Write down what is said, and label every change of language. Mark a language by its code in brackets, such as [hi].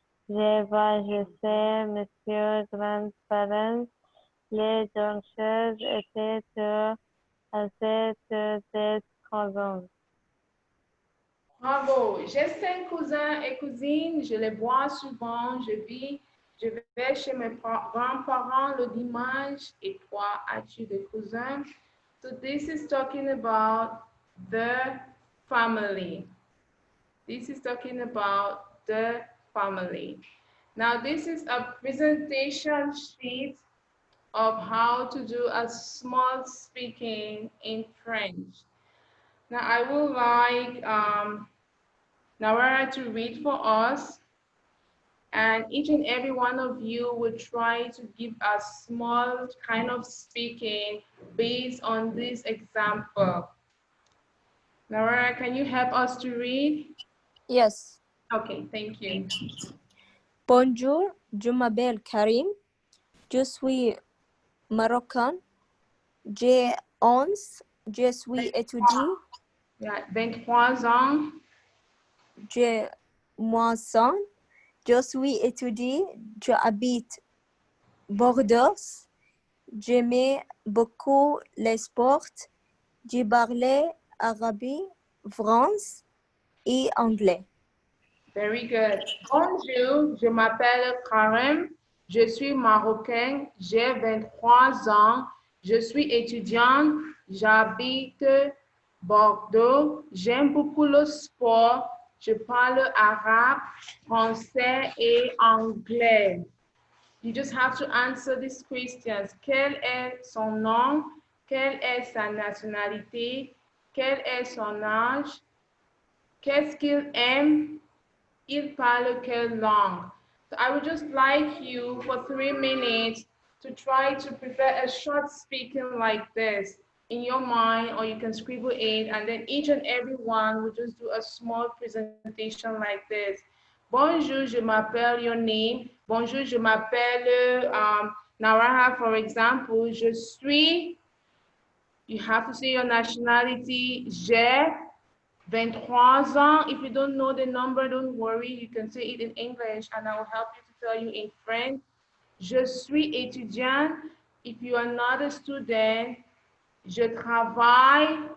[fr] Je sais, monsieur grands-parents, les danseuses étaient assez des cousins. Bravo. J'ai 5 cousins et cousines. Je les vois souvent. Je vais chez mes grands-parents le dimanche. Et toi, as-tu des cousins? [en] So this is talking about the family. This is talking about the family. Now, this is a presentation sheet of how to do a small speaking in French. Now, I would like Nawara to read for us, and each and every one of you will try to give a small kind of speaking based on this example. Nawara, can you help us to read? Yes. Okay, thank you. [fr] Bonjour, je m'appelle Karim. Je suis marocain. J'ai 11. Je suis étudiant. [en] Yeah, [fr] 23 ans. J'ai moins 100. Je suis étudiant. Je habite Bordeaux. J'aimais beaucoup les sports. J'ai parlé arabe, français et anglais. [en] Very good. [fr] Bonjour, je m'appelle Karim. Je suis marocain. J'ai 23 ans. Je suis étudiante. J'habite Bordeaux. J'aime beaucoup le sport. Je parle arabe, français et anglais. [en] You just have to answer these questions. [fr] Quel est son nom? Quelle est sa nationalité? Quel est son âge? Qu'est-ce qu'il aime? Il parle quelle langue? [en] So I would just like you for 3 minutes to try to prepare a short speaking like this in your mind, or you can scribble it, and then each and every one will just do a small presentation like this. [fr] Bonjour, je m'appelle [en] your name. [fr] Bonjour, je m'appelle Naraha, [en] for example. [fr] Je suis, [en] you have to say your nationality. [fr] J'ai 23 ans. [en] If you don't know the number, don't worry. You can say it in English and I will help you to tell you in French. [fr] Je suis étudiant. [en] If you are not a student, [fr] je travaille.